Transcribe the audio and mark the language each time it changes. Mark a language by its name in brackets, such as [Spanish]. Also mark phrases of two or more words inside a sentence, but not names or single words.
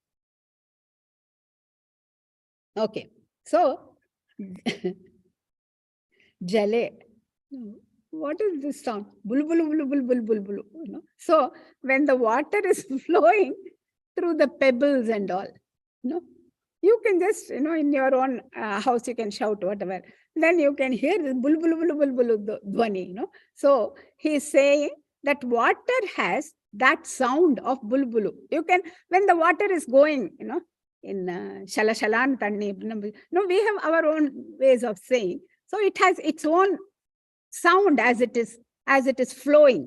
[English] Okay. So Jale. What is this sound? Bulu bulu bulu bulu bulu bulu bulu. You know? So when the water is flowing through the pebbles and all, you can just, in your own house, you can shout whatever. Then you can hear the bulu bulu bulu bulu bulu dhvani. So he is saying that water has that sound of bulu bulu. You can, when the water is going, in shala shalan tanni. We have our own ways of saying. So it has its own sound as it is flowing.